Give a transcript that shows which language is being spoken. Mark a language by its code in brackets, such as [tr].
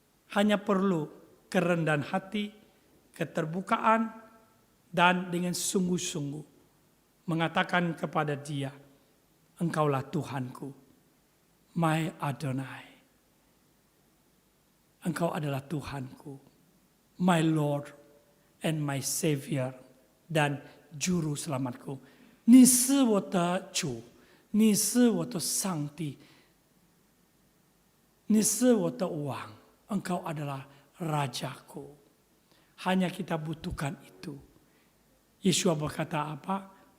[id] Hanya perlu kerendahan hati, keterbukaan, dan dengan sungguh-sungguh mengatakan kepada dia, Engkaulah Tuhanku, my Adonai. Engkau adalah Tuhanku, [en] my Lord and my Savior, [id] dan Juru Selamatku. [zh] 你是我的主，你是我的上帝，你是我的王。 [id] Engkau adalah Rajaku. Hanya kita butuhkan itu. Yeshua berkata apa?